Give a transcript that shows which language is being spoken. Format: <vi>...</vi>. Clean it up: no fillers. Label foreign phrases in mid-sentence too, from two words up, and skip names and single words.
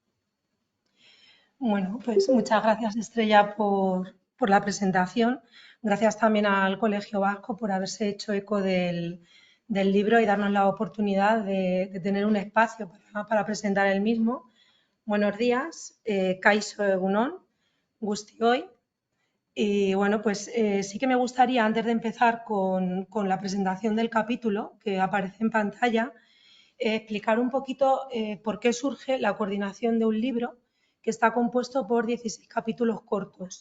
<es>Bueno, pues muchas gracias, Estrella, por la presentación. Gracias también al Colegio Vasco por haberse hecho eco del libro y darnos la oportunidad de tener un espacio para presentar el mismo. Buenos días,</es> <eu>kaixo egunon, guztioi.</eu> <es>Y bueno, pues sí que me gustaría, antes de empezar con la presentación del capítulo que aparece en pantalla, explicar un poquito por qué surge la coordinación de un libro que está compuesto por 16 capítulos cortos.</es>